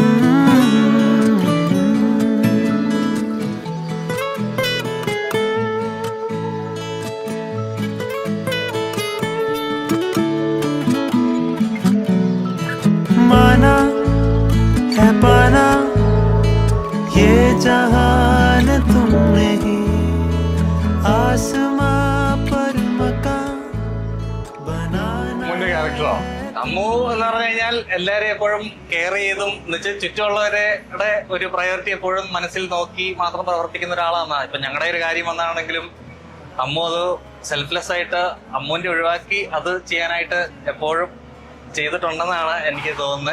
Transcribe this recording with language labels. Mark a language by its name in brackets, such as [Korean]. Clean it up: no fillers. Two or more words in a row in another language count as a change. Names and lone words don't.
[Hindi] माना है पाना ये जहान तुमने ही, आसमां पर मकान बनाना। [Malayalam] മുന്നേ ക്യാരക്ടറോ അമ്മു എന്ന് പറഞ്ഞു കഴിഞ്ഞാൽ എല്ലാവരെയും എപ്പോഴും കെയർ ചെയ്തും എന്നുവെച്ചാൽ ചുറ്റുമുള്ളവരുടെ ഒരു പ്രയോറിറ്റി എപ്പോഴും മനസ്സിൽ നോക്കി മാത്രം പ്രവർത്തിക്കുന്ന ഒരാളാണ്. ഇപ്പൊ ഞങ്ങളുടെ ഒരു കാര്യം വന്നാണെങ്കിലും അമ്മു അത് സെൽഫ്ലെസ് ആയിട്ട് അമ്മുവിന്റെ ഒഴിവാക്കി അത് ചെയ്യാനായിട്ട് എപ്പോഴും ചെയ്തിട്ടുണ്ടെന്നാണ് എനിക്ക് തോന്നുന്നത്.